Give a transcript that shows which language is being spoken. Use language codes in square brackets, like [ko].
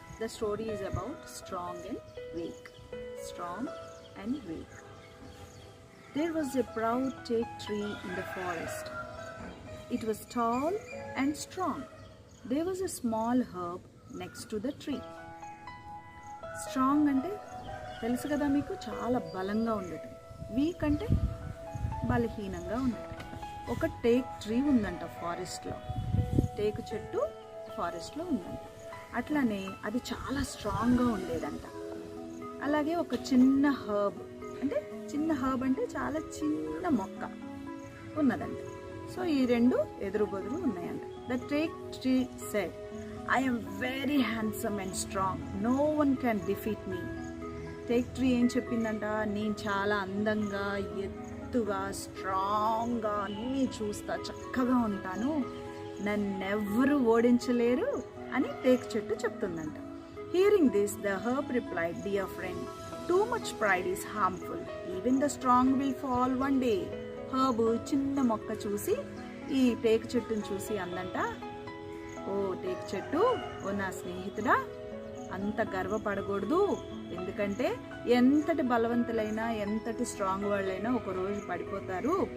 [en] The story is about strong and weak. Strong and weak. There was a proud teak tree in the forest. It was tall and strong. There was a small herb next to the tree. [te] Strong అంటే తెలుసు కదా మీకు, చాలా బలంగా ఉండటం. Week అంటే బలహీనంగా ఉండటం. ఒక టేక్ ట్రీ ఉందంట ఫారెస్ట్లో. టేకు చెట్టు ఫారెస్ట్లో ఉందంట. అట్లానే అది చాలా స్ట్రాంగ్గా ఉండేదంట. అలాగే ఒక చిన్న హర్బ్ అంటే చాలా చిన్న మొక్క ఉన్నదంట. సో ఈ రెండు ఎదురు బదురు ఉన్నాయంట. [en] The teak tree said, I am very handsome and strong. No one can defeat me. [te] Take tree ఏం చెప్పిందంట, నేను చాలా అందంగా, ఎత్తుగా, స్ట్రాంగ్గా, అన్నీ చూస్తా, చక్కగా ఉంటాను, నన్నెవ్వరూ ఓడించలేరు అని టేక్ చెట్టు చెప్తుందంట. [en] Hearing this the herb replied, dear friend, too much pride is harmful. Even the strong will fall one day. [te] Herb చిన్న మొక్క చూసి ఈ టేక్ చెట్టుని చూసి అందంట, ఓ టేక్ చెట్టు, ఓ నా స్నేహితుడా, అంత గర్వపడకూడదు. ఎందుకంటే ఎంతటి బలవంతులైనా, ఎంతటి స్ట్రాంగ్ వాళ్ళైనా ఒకరోజు పడిపోతారు.